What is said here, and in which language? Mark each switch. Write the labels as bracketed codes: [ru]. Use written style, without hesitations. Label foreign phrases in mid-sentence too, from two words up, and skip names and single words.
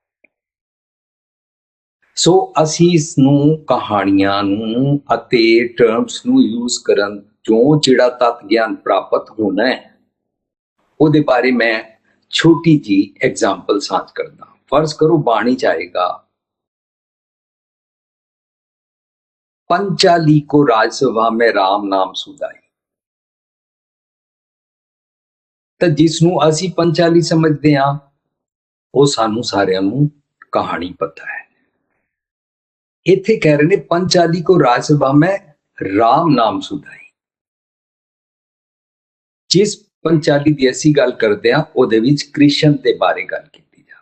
[pa] ਸੋ ਅਸੀਂ ਇਸ ਨੂੰ ਕਹਾਣੀਆਂ ਨੂੰ ਅਤੇ ਟਰਮਸ ਨੂੰ ਯੂਜ਼ ਕਰਨ ਚੋਂ ਜਿਹੜਾ ਤੱਤ ਗਿਆਨ ਪ੍ਰਾਪਤ ਹੋਣਾ ਹੈ ਉਹਦੇ ਬਾਰੇ ਮੈਂ ਛੋਟੀ ਜੀ ਐਗਜ਼ਾਮਪਲ ਸਾਂਝ ਕਰਦਾ। ਫਰਜ਼ ਕਰੋ ਬਾਣੀ ਚ ਆਏਗਾ ਪੰਚਾਲੀ ਕੋ ਰਾਜਸਭਾ ਮੇਂ ਰਾਮ ਨਾਮ ਸੁਧਾਈ, ਤਾਂ ਜਿਸ ਨੂੰ ਅਸੀਂ ਪੰਚਾਲੀ ਸਮਝਦੇ ਹਾਂ ਉਹ ਸਾਨੂੰ ਸਾਰਿਆਂ ਨੂੰ ਕਹਾਣੀ ਪਤਾ ਹੈ। ਇੱਥੇ ਕਹਿ ਰਹੇ ਨੇ ਪੰਚਾਲੀ ਕੋ ਰਾਜ ਸਭਾ ਮੈਂ ਰਾਮ ਨਾਮ ਸੁਧਾਈ। ਜਿਸ ਪੰਚਾਲੀ ਦੀ ਅਸੀਂ ਗੱਲ ਕਰਦੇ ਹਾਂ ਉਹਦੇ ਵਿੱਚ ਕ੍ਰਿਸ਼ਨ ਦੇ ਬਾਰੇ ਗੱਲ ਕੀਤੀ ਜਾ।